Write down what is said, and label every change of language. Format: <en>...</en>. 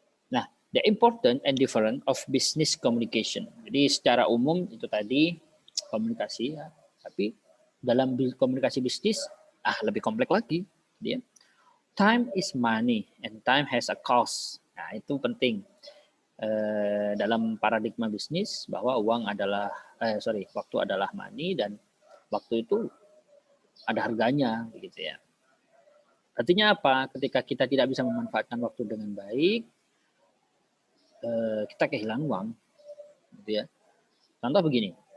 <en>Nah, the important and different of business communication.</en> <id>Jadi secara umum itu tadi komunikasi ya, tapi dalam komunikasi bisnis lebih kompleks lagi. Dia</id> <en>time is money and time has a cost.</en> <id>Nah, itu penting. Dalam paradigma bisnis bahwa uang adalah waktu adalah</id> <en>money</en> <id>dan waktu itu ada harganya begitu ya. Artinya apa? Ketika kita tidak bisa memanfaatkan waktu dengan baik, kita kehilangan uang gitu ya. Contoh begini.</id>